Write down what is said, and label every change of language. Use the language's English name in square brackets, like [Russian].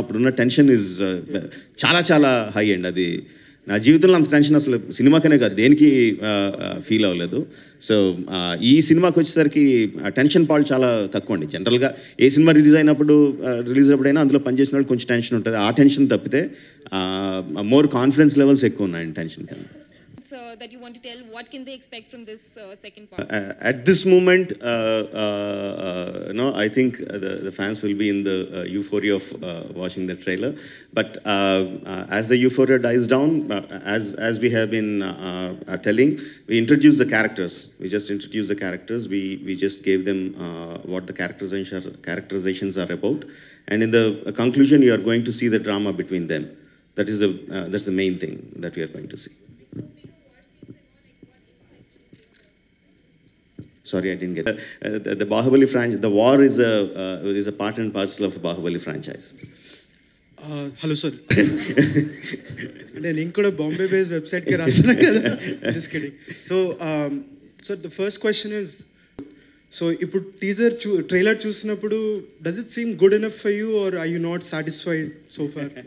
[Telugu] అప్పుడున్న tension is చాలా చాలా హై అండి. అది నా జీవితంలో అంత టెన్షన్ అసలు సినిమాకనే కాదు దేనికి ఫీల్ అవ్వలేదు. సో ఈ సినిమాకి వచ్చేసరికి టెన్షన్ పాలు చాలా తక్కువ అండి. జనరల్గా ఏ సినిమా రిలీజ్ అయినప్పుడైనా అందులో పనిచేసిన వాళ్ళు కొంచెం టెన్షన్ ఉంటుంది. ఆ టెన్షన్ తప్పితే మోర్ కాన్ఫిడెన్స్ లెవెల్స్ ఎక్కువ ఉన్నాయండి టెన్షన్ కన్నా. [English] So that you want to tell, what can they expect from this second part? At this moment, no, I think the fans will be in the euphoria of watching the trailer. But as the euphoria dies down, as we have been telling, we introduce the characters. We just introduce the characters. We just gave them what the characterizations are about. And in the conclusion, you are going to see the drama between them. That's the main thing that we are going to see. Sorry, I didn't get it. The Bahubali franchise, the war is a part and parcel of the Bahubali franchise. Hello, sir. [Telugu] నేను కూడా Bombay base వెబ్సైట్కి రాస్తున్నా కదా. [English] Just kidding. So, sir, the first question is, so [Telugu] ఇప్పుడు trailer చూసినప్పుడు [English] does it seem good enough for you or are you not satisfied so far?